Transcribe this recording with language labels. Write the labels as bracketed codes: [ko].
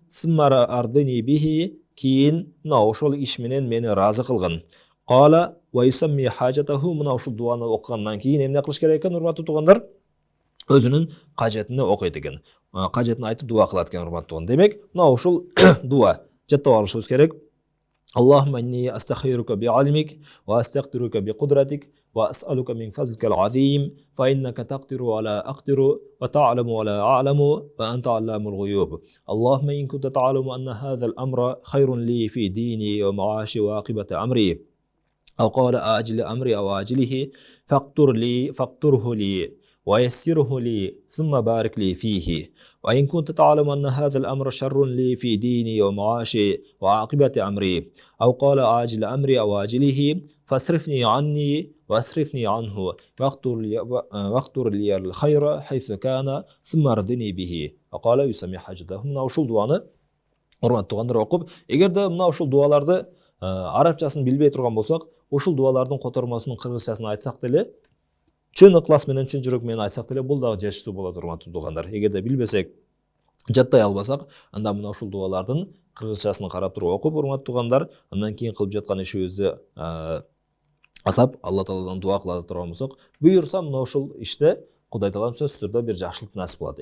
[ar] Сыммара ардыни бихи, [ky] кийин мына ошол иш менен мени ыраазы кылгын. [ar] Кала ва юсамми хажатаху, [ky] мына ушул дуаны окугандан кийин эмне кылыш керек экен, урматтуу туугандар? Өзүнүн кажетин окуйт экен. Кажетин айтып дуа кылат экен, урматтуу тууган. Демек, мына ушул дуа жаттап алышыбыз керек. [ar] اللهم إني أستخيرك بعلمك وأستقدرك بقدرتك وأسألك من فضلك العظيم فإنك تقدر ولا أقدر وتعلم ولا أعلم وأنت علام الغيوب. اللهم إن كنت تعلم أن هذا الأمر خير لي في ديني ومعاشي وعاقبة أمري، أو قال آجل أمري أو آجله، فاقدره لي ويسره لي ثم بارك لي فيه. وإن كنت تعلم أن هذا الأمر شر لي في ديني ومعاشي وعاقبة أمري، أو قال آجل أمري أو آجله، فاصرفني عني واصرفني عنه واقدر لي الخير حيث كان ثم ارضني به. وقال يسمي حاجته. [ky] Мына ушул дуаны урматтуу туугандар окуп, эгерде мына ушул дуаларды арабчасын билбей турган болсок, ушул дуалардын котормосунун кыргызчасын айтсак деле, чын ыклас менен, чын жүрөк менен айтсак деле, бул дагы жетиштүү болот, урматтуу туугандар. Эгерде билбесек, жаттай албасак, анда мына ушул дуалардын кыргызчасын карап туруп окуп, урматтуу туугандар, андан кийин кылып жаткан ишибизди атап, Алла Тааладан дуа кыла турган болсок, буйурса мына ушул иште Кудай Таалам сөзсүз түрдө бир жакшылык насип кылат.